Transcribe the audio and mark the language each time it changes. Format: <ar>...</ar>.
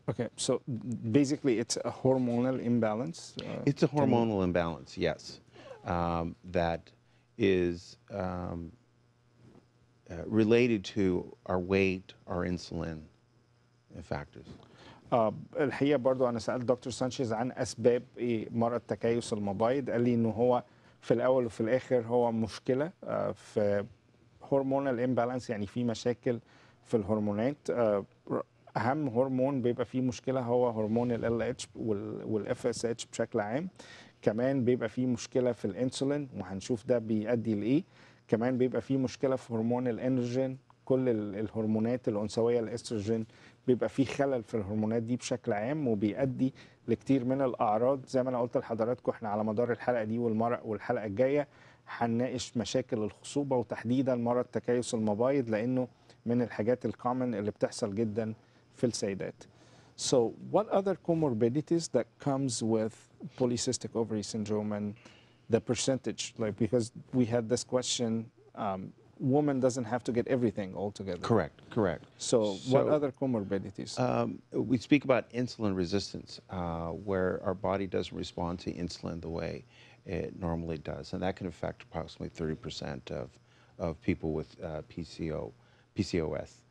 <en>Okay, so basically it's a hormonal imbalance. It's a hormonal imbalance, yes, that is related to our weight, our insulin factors.</en> <ar>الحقيقه برضو انا سالت دكتور سانشيز عن اسباب ايه مرض تكيس المبيض، قال لي انه هو في الاول وفي الاخر هو مشكله في هرمونال امبالانس، يعني في مشاكل في الهرمونات. اهم هرمون بيبقى فيه مشكله هو هرمون ال LH وال FSH بشكل عام. كمان بيبقى فيه مشكله في الانسولين، وهنشوف ده بيؤدي لايه. كمان بيبقى فيه مشكله في هرمون الاندروجين، كل الهرمونات الانثويه الاستروجين بيبقى فيه خلل في الهرمونات دي بشكل عام، وبيؤدي لكتير من الأعراض. زي ما أنا قلت لحضراتكم احنا على مدار الحلقة دي والحلقة الجاية هنناقش مشاكل الخصوبة وتحديدا مرض تكيس المبايض، لأنه من الحاجات الكومن اللي بتحصل جدا في السيدات.</ar> <en>So what other comorbidities that comes with polycystic ovary syndrome and the percentage? Like, because we had this question, woman doesn't have to get everything altogether. Correct, correct. So what other comorbidities? We speak about insulin resistance, where our body doesn't respond to insulin the way it normally does, and that can affect approximately 30% of people with PCOS.</en>